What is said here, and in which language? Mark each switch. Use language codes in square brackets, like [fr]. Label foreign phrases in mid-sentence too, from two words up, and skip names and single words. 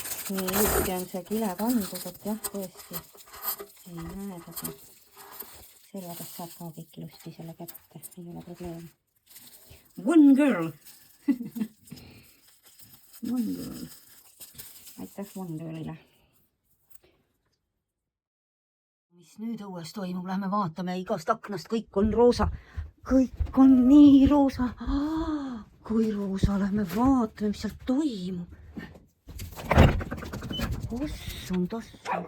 [et] nii ilusti on see kile pandud, et jah, tõesti ei näe teda. Selvadest saab ka kõik ilusti selle kätte, ei ole probleemi. One girl! One girl. Aitäh One Girlile. Mis nüüd õues toimub, lähme vaatame, igast aknast kõik on roosa. Kõik on nii roosa. Kui roosa, lähme vaatame, mis seal toimub. Ossun tossa.